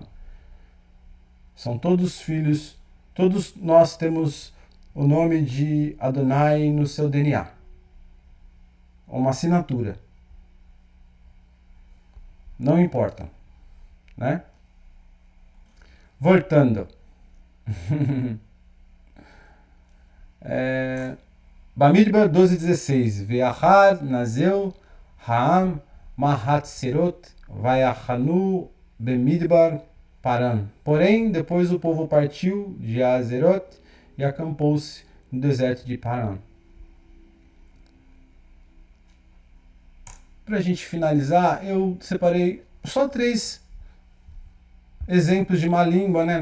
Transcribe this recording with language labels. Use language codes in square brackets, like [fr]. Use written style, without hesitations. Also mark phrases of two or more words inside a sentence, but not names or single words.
[pt] São todos filhos. Todos nós temos o nome de Adonai no seu DNA. Uma assinatura. Não importa. Né? Voltando. Bamidbar 12:16. [he] ואחר נסעו העם מחצרות ויחנו במדבר פארן. [pt] Porém, depois o povo partiu de Azerot e acampou-se no deserto de Paran. Para a gente finalizar, eu separei só 3 exemplos de má língua, né?